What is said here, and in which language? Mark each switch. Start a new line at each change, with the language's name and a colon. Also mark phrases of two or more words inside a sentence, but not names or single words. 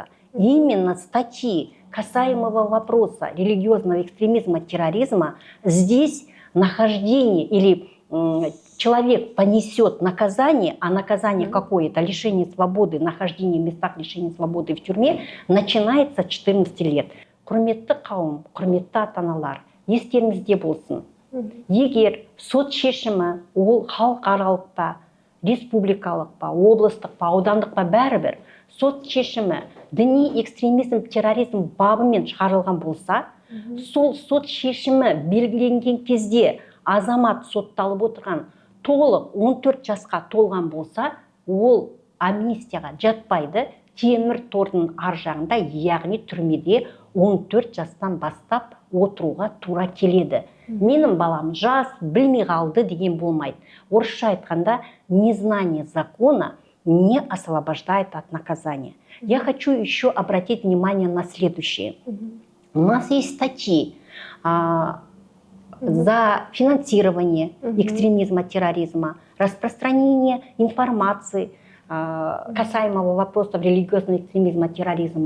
Russian: Именно статьи касаемого вопроса религиозного экстремизма, терроризма, здесь нахождение или человек понесет наказание, а наказание какое-то, лишение свободы, нахождение в местах лишения свободы в тюрьме, начинается с 14 лет.
Kazakh: Құрметті қауым, құрметті ата-аналар, естеріңізде болсын. Егер сот шешімі ол халықаралық па, республикалық па, облыстық па, аудандық па, бәрібір сот шешімі діни экстремизм, терроризм бабымен шығарылған болса, сол сот шешімі белгіленген кезде азамат сотталып отырған толық 14 жасқа толған болса, ол амнистияға жатпайды, темір тордың ар жағында, яғни түрмеде 14 жастан бастап отыруға тура келеді. Менің балам жас, білмей қалды деген болмайды. Орысша айтқанда,
Russian: незнание закона не освобождает от наказания. Я хочу еще обратить внимание на следующее. У нас есть статьи за финансирование экстремизма, терроризма, распространение информации касаемого вопросов религиозного экстремизма, терроризма.